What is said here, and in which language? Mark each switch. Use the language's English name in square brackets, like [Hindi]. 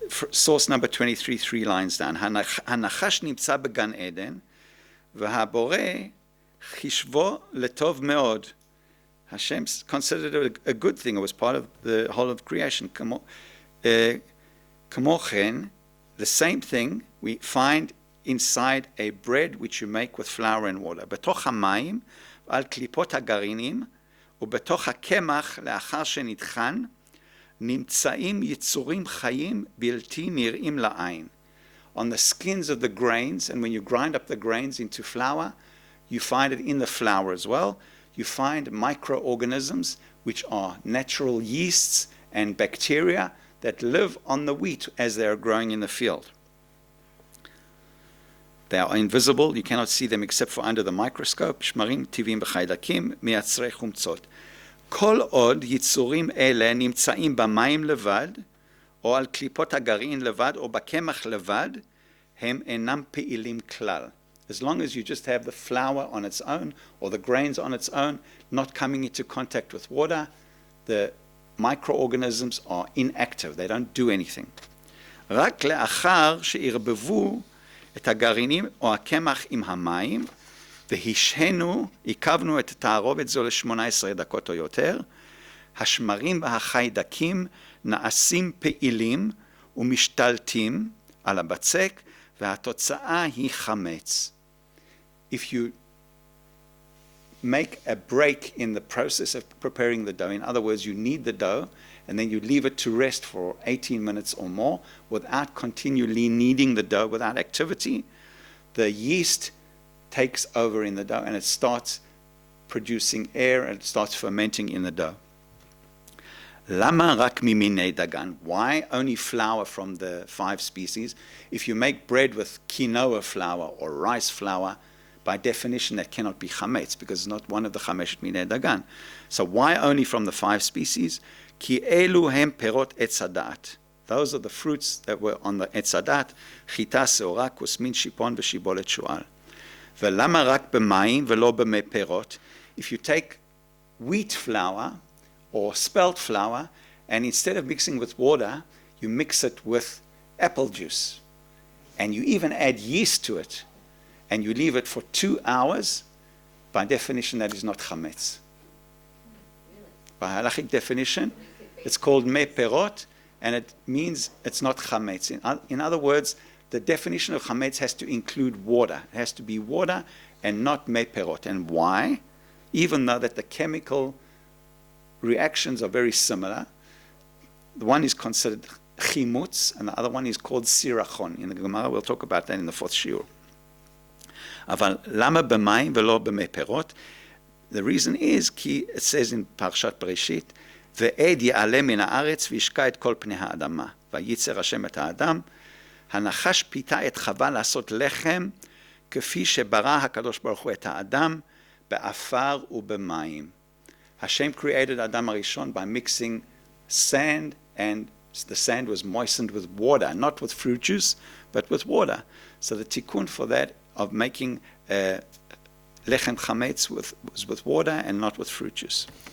[English] Source number 23, 3 lines down. [Hebrew] Hanachash nimtza began Eden, v'habore chishvo letov me'od. [English] Hashem considered it a good thing. It was part of the whole of creation. Kamochen, the same thing we find inside a bread which you make with flour and water. [Hebrew] בתוך המים, על קליפות הגרעינים, ובתוך הקמח לאחר שנטחן, נמצאים יצורים חיים בלתי נראים לעין. [English] On the skins of the grains, and when you grind up the grains into flour, you find it in the flour as well. You find microorganisms which are natural yeasts and bacteria that live on the wheat as they are growing in the field. They are invisible, you cannot see them except for under the microscope. [Hebrew] שמרים טבעיים בחיידקים, מייצרי חומצות. כל עוד יצורים אלה נמצאים במים לבד, או על קליפות הגרעין לבד, או בקמח לבד, הם אינם פעילים כלל. [English] As long as you just have the flour on its own or the grains on its own, not coming into contact with water, the microorganisms are inactive. They don't do anything. [Hebrew] רק לאחר שערבבו את הגרעינים או הקמח עם המים, והשהנו, עיכבנו את התערובת זו ל-18 דקות או יותר, השמרים והחיידקים נעשים פעילים ומשתלטים על הבצק, והתוצאה היא חמץ. [English] If you make a break in the process of preparing the dough, in other words, you knead the dough, and then you leave it to rest for 18 minutes or more without continually kneading the dough, without activity, the yeast takes over in the dough and it starts producing air and it starts fermenting in the dough. [Hebrew] Lama rak mimine dagan. [English] Why only flour from the 5 species? If you make bread with quinoa flour or rice flour, by definition that cannot be chametz because it's not one of the chameshet minei dagan. So why only from the 5 species? [Hebrew] Ki elu hem perot etz hadat. [English] Those are the fruits that were on the etz hadat: chita, seora, kusmin, shipon, v'shibolet shual. [Hebrew] ולמה רק במים ולא במי פירות? [English] If you take wheat flour or spelt flour, and instead of mixing with water, you mix it with apple juice, and you even add yeast to it, and you leave it for 2 hours, by definition that is not chametz. By halachic definition, it's called me perot, and it means it's not chametz. In other words, the definition of chametz has to include water. It has to be water and not me perot. And why? Even though that the chemical reactions are very similar, the one is considered chimutz, and the other one is called sirachon. In the Gemara, we'll talk about that in the 4th shiur. [Hebrew] אבל למה במים ולא במי פירות? [English] The reason is, [Hebrew] כי [English] it says in [Hebrew] פרשת בראשית, ועד יעלה מן הארץ וישקע את כל פני האדמה. וייצר השם את האדם. הנחש פיתה את חווה לעשות לחם, כפי שברא הקדוש ברוך הוא את האדם, באפר ובמים. [English] Hashem created Adam Arishon by mixing sand, and the sand was moistened with water, not with fruit juice, but with water. So the tikkun for that of making lechem chametz was with water and not with fruit juice.